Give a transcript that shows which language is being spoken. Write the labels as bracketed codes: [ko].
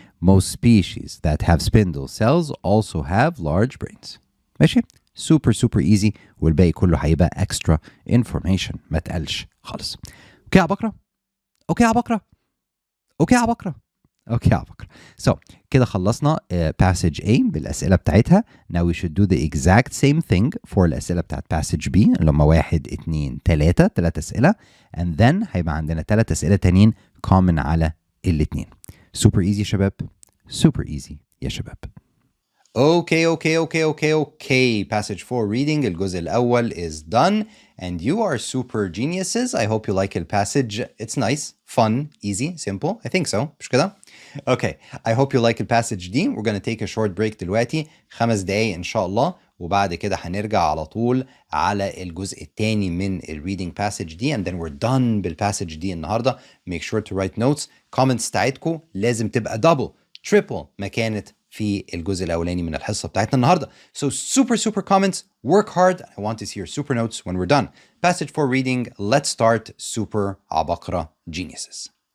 [en] Most species that have spindle cells also have large brains. [ar] ماشي؟ [en] super easy [ar] والباقي كله هيبقى extra information ما تقلش خالص. اوكي يا عبقرة؟ اوكي يا عبقرة؟ اوكي يا عبقرة؟ اوكي يا عبقرة. So كده خلصنا passage A بالأسئلة بتاعتها. [en] Now we should do the exact same thing for الأسئلة بتاعت passage B اللي هم 1 2 3 3 أسئلة and then [ar] هيبقى عندنا 3 أسئلة تانيين [en] common على الاتنين. Super easy يا شباب. Super easy [ar] يا شباب. [en] Okay. Passage 4 reading الجزء الأول is done and you are super geniuses. I hope you like the passage. It's nice, fun, easy, simple. I think so. [ar] مش كده؟ [en] Okay. I hope you like the passage دي. We're gonna take a short break [ar] دلوقتي 5 دقايق إن شاء الله وبعد كده هنرجع على طول على الجزء الثاني من [en] reading passage دي and then we're done بالpassage دي النهارده. Make sure to write notes. [ar] Comments بتاعتكم لازم تبقى double, triple ما كانت في الجزء الأولاني من الحصة بتاعتنا النهارده. [en] So super comments, work hard. I want to see your super notes when we're done. Passage 4 reading, let's start super [ar] عبقرة [en] geniuses.